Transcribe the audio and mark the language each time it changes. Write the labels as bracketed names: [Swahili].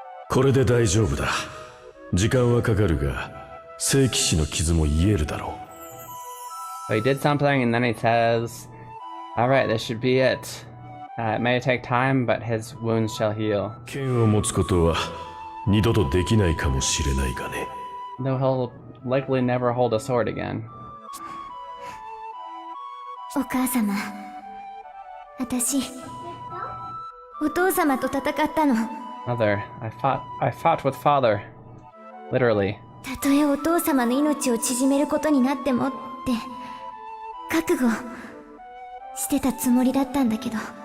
[Japanese] これで大丈夫だ時間はかかるが聖騎士の傷も癒えるだろ [English] So he did something and then he says, alright, this should be it. It may take time, but his wounds shall heal. [Japanese] う剣を持つことは二度とできないかもしれないがね [English] Though he'll likely never hold a sword again. [Japanese] お母様私お父様と戦ったの [English] Mother, I fought with father. Literally. [Japanese] たとえお父様の命を縮めることになってもって覚悟してたつもりだったんだけど